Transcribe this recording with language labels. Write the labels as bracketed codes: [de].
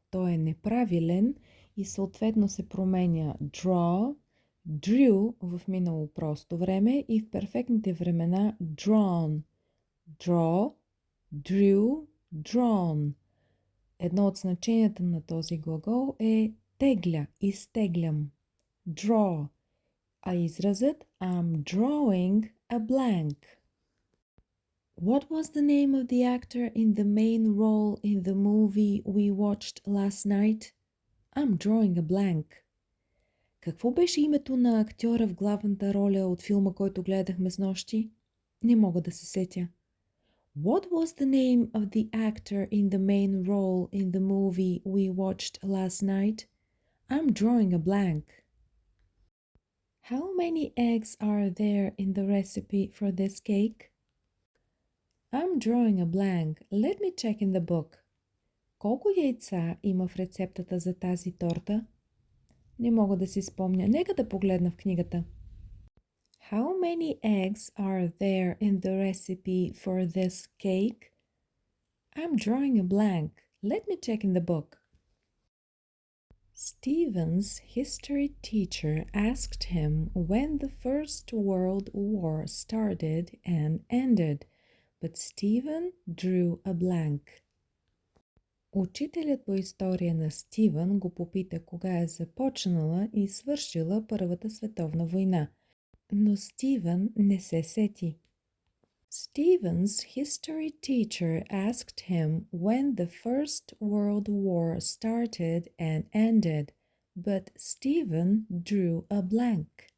[bg] Той е неправилен и съответно се променя draw, drew в минало просто време и в перфектните времена drawn. [en] Draw, drew, drawn. [bg] Едно от значенията на този глагол е тегля, изтеглям. [en] Draw. [bg] А изразът [en] I'm drawing a blank. What was the name of the actor in the main role in the movie we watched last night? I'm drawing a blank. [bg] Какво беше името на актьора в главната роля от филма, който гледахме с нощи? Не мога да се сетя. [en] What was the name of the actor in the main role in the movie we watched last night? I'm drawing a blank. How many eggs are there in the recipe for this cake? I'm drawing a blank. Let me check in the book. [bg] Колко яйца има в рецептата за тази торта? Не мога да си спомня. Нека да погледна в книгата. [en] How many eggs are there in the recipe for this cake? I'm drawing a blank. Let me check in the book. Stephen's history teacher asked him when the First World War started and ended, but Stephen drew a blank. [bg] Учителят по история на Стивън го попита кога е започнала и свършила Първата световна война, но Стивън не се сети. [en] Stephen's history teacher asked him when the First World War started and ended, but Stephen drew a blank.